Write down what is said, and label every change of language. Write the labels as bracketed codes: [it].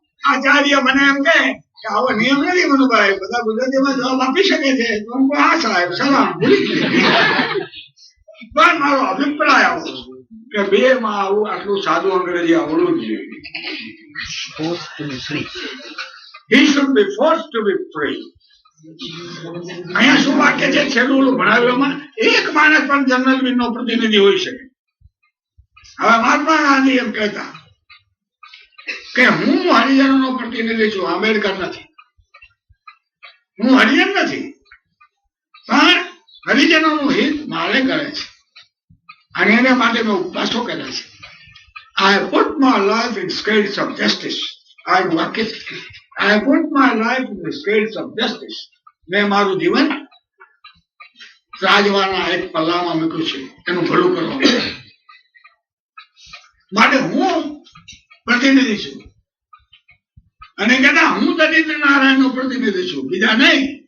[gu] આચાર્ય મને એમ કે આવો નિયમ નથી મનુભાઈ, બધા ગુજરાતીમાં જવાબ આપી શકે છે. હા સાહેબ સલામ, પણ મારો અભિપ્રાય આવો કે બે માં આવું આટલું સાદું અંગ્રેજી આવડવું જ જોઈએ. [en] He should be forced to be free. [gu] અહીંયા શું વાક્ય છે છેલ્લું ભણાવેલું? એક માણસ પણ જનરલ વિલ નો પ્રતિનિધિ હોઈ શકે. હવે મહાત્મા ગાંધી એમ કહેતા કે હું હરિજનો નો પ્રતિનિધિ છું, આંબેડકર નથી. હું હરિજન નથી, પણ હરિજનો નું હિત મારે કરે છે અને એને માટે મેં ઉપવાસો કર્યા છે. [en] I put my life in scales of justice. I put my life in the scales of justice. [gu] મેં મારું જીવન રાજવાના એક પલ્લામાં મૂક્યું છે, એનું ભલું કરવા માટે હું પ્રતિનિધિ છું. અને કહેતા હું દરિદ્ર નારાયણ નો પ્રતિનિધિ છું, બીજા નહીં.